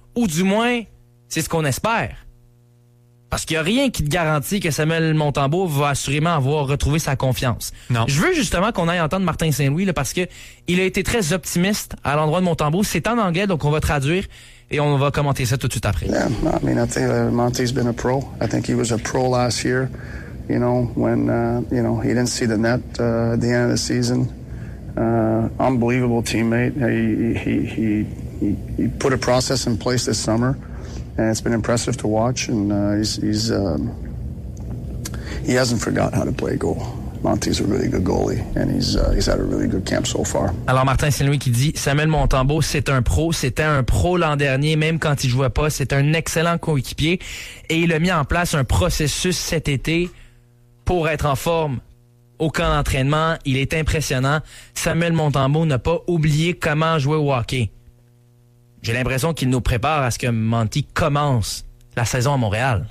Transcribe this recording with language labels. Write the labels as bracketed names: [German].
[French] Ou du moins, c'est ce qu'on espère. Parce qu'il n'y a rien qui te garantit que Samuel Montembeault va assurément avoir retrouvé sa confiance. Non. Je veux justement qu'on aille entendre Martin Saint-Louis là, parce que il a été très optimiste à l'endroit de Montembeault. C'est en anglais, donc on va traduire. Et on va commenter ça tout de suite après. [English] Yeah, I mean, I think Monty's been a pro. I think he was a pro last year. You know, when you know he didn't see the net at the end of the season. Unbelievable teammate. He put a process in place this summer, and it's been impressive to watch. And he hasn't forgot how to play goal. Monty's a really good goalie, and he's had a really good camp so far. [French] Alors, Martin Saint-Louis qui dit, Samuel Montembeault, c'est un pro. C'était un pro l'an dernier, même quand il jouait pas. C'est un excellent coéquipier. Et il a mis en place un processus cet été pour être en forme au camp d'entraînement. Il est impressionnant. Samuel Montembeault n'a pas oublié comment jouer au hockey. J'ai l'impression qu'il nous prépare à ce que Monty commence la saison à Montréal.